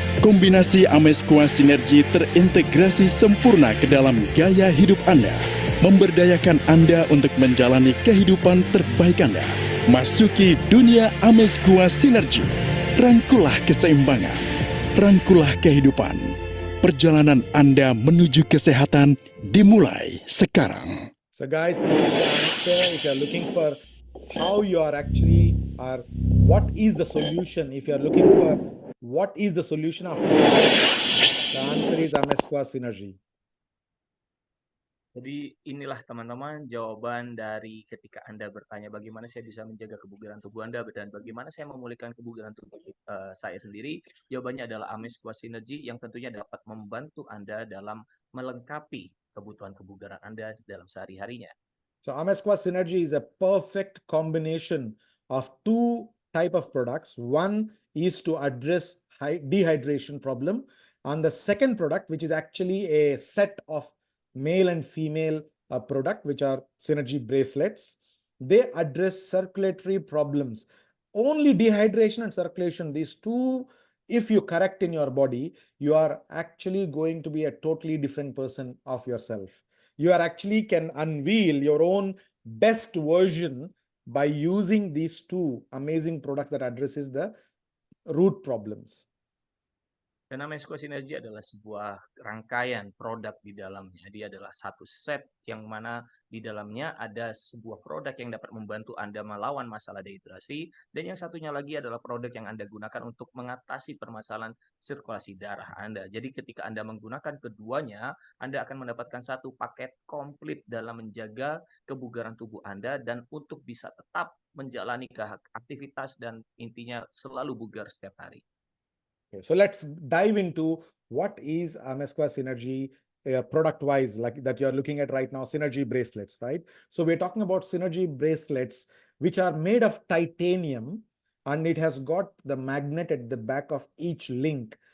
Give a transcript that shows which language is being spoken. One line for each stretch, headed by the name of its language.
Indonesian: Kombinasi Amesqua Synergy terintegrasi sempurna ke dalam gaya hidup Anda, memberdayakan Anda untuk menjalani kehidupan terbaik Anda. Masuki dunia Amesqua Synergy. Rangkulah keseimbangan, rangkulah kehidupan. Perjalanan Anda menuju kesehatan dimulai sekarang.
English: So guys, this is the answer. If you're looking for how you are actually, or what is the solution, if you're looking for what is the solution after the answer is Amesqua Synergy.
Indonesian: Jadi inilah teman-teman jawaban dari ketika Anda bertanya bagaimana saya bisa menjaga kebugaran tubuh Anda dan bagaimana saya memulihkan kebugaran tubuh saya sendiri. Jawabannya adalah Amesqua Synergy yang tentunya dapat membantu Anda dalam melengkapi kebutuhan kebugaran Anda dalam sehari-harinya.
English: So Amesqua Synergy is a perfect combination of two type of products. One is to address dehydration problem, and the second product, which is actually a set of male and female product, which are Synergy bracelets. They address circulatory problems. Only dehydration and circulation, these two, if you correct in your body, you are actually going to be a totally different person of yourself. You are actually can unveil your own best version by using these two amazing products that addresses the root problems.
Indonesian: Dan Amesco Synergy adalah sebuah rangkaian produk di dalamnya. Dia adalah satu set yang mana di dalamnya ada sebuah produk yang dapat membantu Anda melawan masalah dehidrasi, dan yang satunya lagi adalah produk yang Anda gunakan untuk mengatasi permasalahan sirkulasi darah Anda. Jadi ketika Anda menggunakan keduanya, Anda akan mendapatkan satu paket komplit dalam menjaga kebugaran tubuh Anda dan untuk bisa tetap menjalani aktivitas dan intinya selalu bugar setiap hari.
English: Okay, so let's dive into what is Amesqua Synergy product-wise, like that you're looking at right now, Synergy bracelets, right? So we're talking about Synergy bracelets, which are made of titanium, and it has got the magnet at the back of each link.